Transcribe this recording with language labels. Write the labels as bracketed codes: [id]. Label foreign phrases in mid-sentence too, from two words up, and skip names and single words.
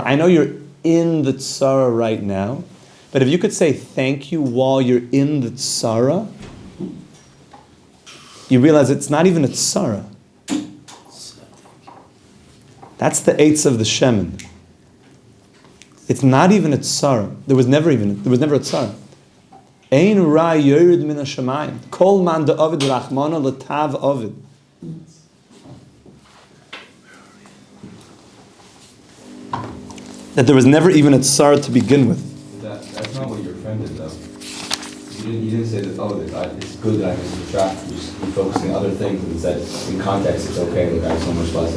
[en] I know you're in the tzara right now, but if you could say thank you while you're in the tzara, you realize it's not even a tzara. That's the eitz of the Shemen. It's not even a tzara. There was never a tzara. [he] אין רע יורד מן השמים. [arc] כל מאן דעביד רחמנא לטב עביד. [en] That there was never even a tzara to begin with. That's not what your friend did, though. You didn't say that, it's good that I can subtract. You just be focusing on other things and said, in context, it's okay, look, I have so much blessing.